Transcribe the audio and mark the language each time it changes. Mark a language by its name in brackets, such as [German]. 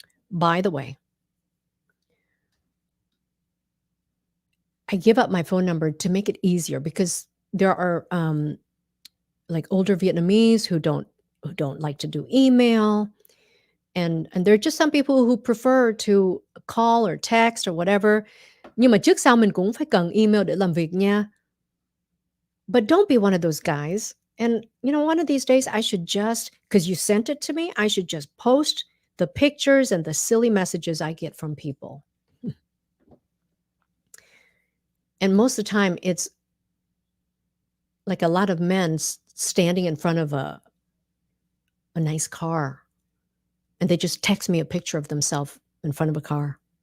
[English] By the way, I give up my phone number to make it easier because there are like older Vietnamese who don't like to do email, and there are just some people who prefer to call or text or whatever. [Vietnamese] Nhưng mà trước sau mình cũng phải cần email để làm việc nha. [English] But don't be one of those guys. And one of these days I should just, because you sent it to me, I should just post the pictures and the silly messages I get from people. And most of the time it's like a lot of men standing in front of a nice car, and they just text me a picture of themselves in front of a car.